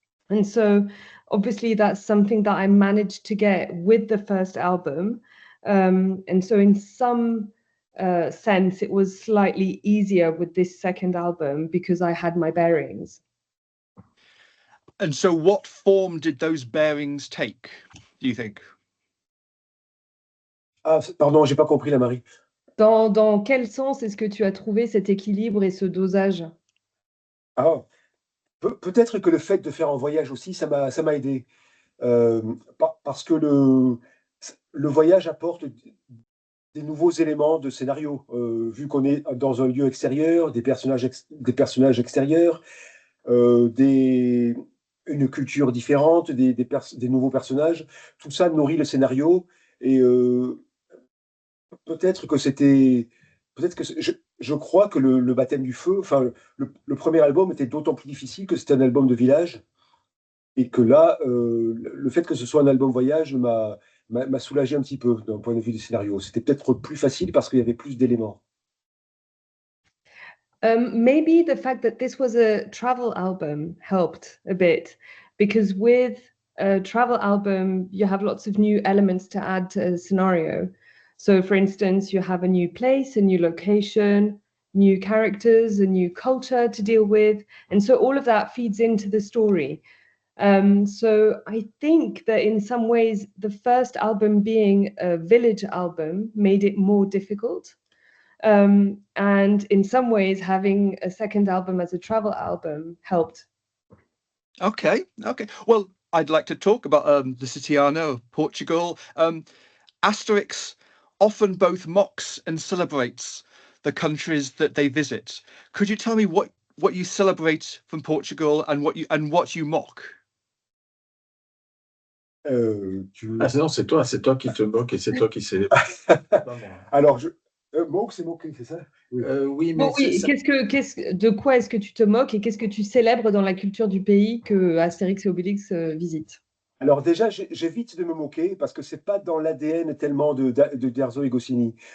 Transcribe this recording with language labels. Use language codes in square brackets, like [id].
[en] And so obviously that's something that I managed to get with the first album. And so in some sense, it was slightly easier with this second album because I had my bearings. And so what form did those bearings take, do you think? [fr] Ah, pardon, j'ai pas compris, la Marie. Dans quel sens est-ce que tu as trouvé cet équilibre et ce dosage? Ah, peut-être que le fait de faire un voyage aussi, ça m'a aidé. Parce que le voyage apporte des nouveaux éléments de scénario. Vu qu'on est dans un lieu extérieur, des personnages extérieurs, une culture différente, des nouveaux personnages, tout ça nourrit le scénario. Et peut-être que je crois que le baptême du feu, enfin, le premier album était d'autant plus difficile que c'était un album de village. Et que là, le fait que ce soit un album voyage m'a soulagé un petit peu d'un point de vue du scénario. C'était peut-être plus facile parce qu'il y avait plus d'éléments. [en] Maybe the fact that this was a travel album helped a bit, because with a travel album, you have lots of new elements to add to a scenario. So, for instance, you have a new place, a new location, new characters, a new culture to deal with. And so all of that feeds into the story. So I think that in some ways, the first album being a village album made it more difficult. And in some ways, having a second album as a travel album helped. Okay. Well, I'd like to talk about Lusitiana, Portugal. Asterix often both mocks and celebrates the countries that they visit. Could you tell me what you celebrate from Portugal and what you mock? Ah, [fr] non, c'est toi qui te moques et c'est toi qui célèbre. Alors, moque, c'est moquer, c'est ça? Oui, oui, mais bon, oui, de quoi est-ce que tu te moques et qu'est-ce que tu célèbres dans la culture du pays que Astérix et Obélix visitent? Alors déjà, j'évite de me moquer parce que c'est pas dans l'ADN tellement de Derzo et Goscinny.